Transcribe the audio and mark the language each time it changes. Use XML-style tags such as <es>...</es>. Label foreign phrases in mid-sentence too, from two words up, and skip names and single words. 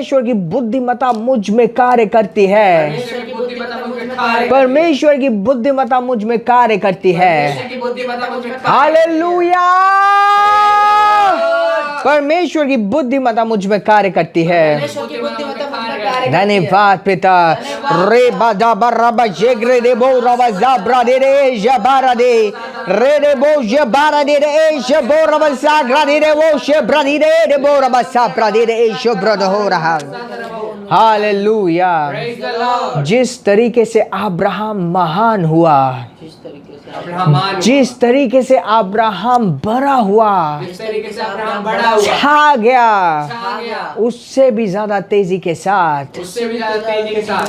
<hi>परमेश्वर की बुद्धिमत्ता मुझ में कार्य करती है। परमेश्वर की बुद्धिमत्ता मुझ में कार्य परमेश्वर की बुद्धिमत्ता मुझ में कार्य करती है। परमेश्वर की बुद्धिमत्ता मुझ में कार्य हालेलुया। परमेश्वर की बुद्धिमत्ता मुझ में कार्य करती है। परमेश्वर की बुद्धिमत्ता मुझ में कार्य करती है। धन्यवाद पिता। रे बाजा बरबा जेगरे दे बो रबा जाब्रा दे रे जबारा दे रे दे बो जबारा दे रे शबो रबा सागरा दे रे वो शब्रा दे रे बो रबा साब्रा दे रे शब्रा हो रहा। हालेलुया।</hi> <en>Praise the Lord.</en> <hi>जिस तरीके से अब्राहम महान हुआ, अब्राहम मान जिस तरीके से अब्राहम बड़ा हुआ, जिस तरीके से अब्राहम बड़ा हुआ छा गया, छा गया उससे भी ज्यादा तेजी के साथ उससे भी ज्यादा तेजी के साथ</hi>